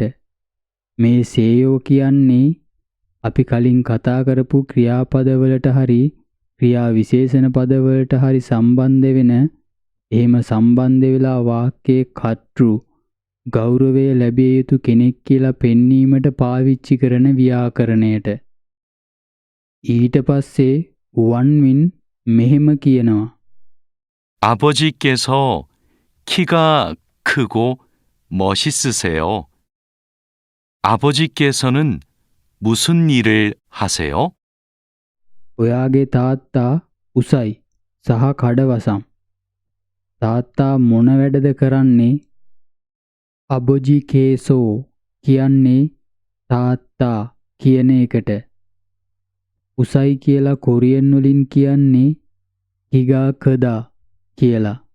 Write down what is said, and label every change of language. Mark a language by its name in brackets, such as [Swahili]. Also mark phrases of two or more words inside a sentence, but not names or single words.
[Sinhala] මේ සේයෝ කියන්නේ අපි කලින් කතා කරපු ක්‍රියාපදවලට හරි ක්‍රියා විශේෂණ පදවලට හරි සම්බන්ධ වෙන එහෙම සම්බන්ධ වෙලා වාක්‍යයේ කර්තෘ ගෞරවය ලැබිය යුතු කෙනෙක් කියලා පෙන්වීමට පාවිච්චි කරන ව්‍යාකරණයට. ඊට පස්සේ වන්වින් මෙහෙම කියනවා. [Korean] 아버지께서 키가 크고 멋있으세요. 아버지께서는 무슨 일을 하세요? [Sinhala] ඔයාගේ තාත්තා උසයි සහ කඩවසම්. තාත්තා මොන වැඩද කරන්නේ? [Korean] 아버지 께서 [Sinhala] කියන්නේ තාත්තා කියන එකට. උසයි කියලා කොරියන් වලින් කියන්නේ [Korean] 키가 크다 [Sinhala] කියලා.